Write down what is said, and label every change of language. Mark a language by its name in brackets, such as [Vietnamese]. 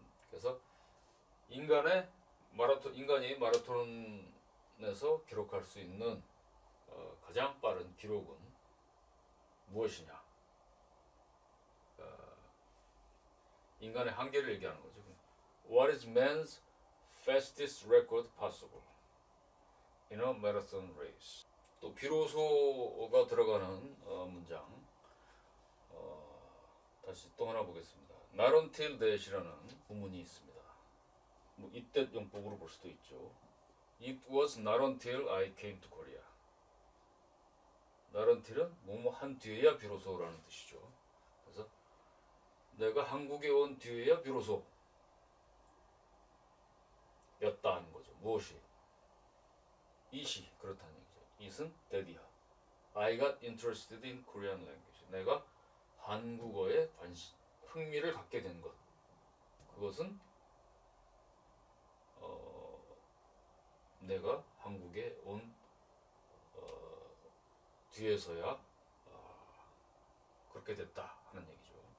[Korean] 그래서 인간이 마라톤에서 기록할 수 있는 가장 빠른 기록은 무엇이냐? 인간의 한계를 얘기하는 거죠. [English] What is man's fastest record possible in a marathon race? [Korean] 또 비로소가 들어가는 문장 다시 또 하나 보겠습니다. [English] Not until that [Korean] 이라는 구문이 있습니다. 뭐 이때 용법으로 볼 수도 있죠. [English] It was not until I came to Korea. Not until [Korean] 은 뭐뭐 한 뒤에야 비로소라는 뜻이죠. 그래서 내가 한국에 온 뒤에야 비로소 였다 하는 거죠. 무엇이? it이 그렇다는 얘기죠. it은 that이야. [English] I got interested in Korean language. [Korean] 내가 한국어에 흥미를 갖게 된 것. 그것은 내가 한국에 온 뒤에서야 그렇게 됐다 하는 얘기죠.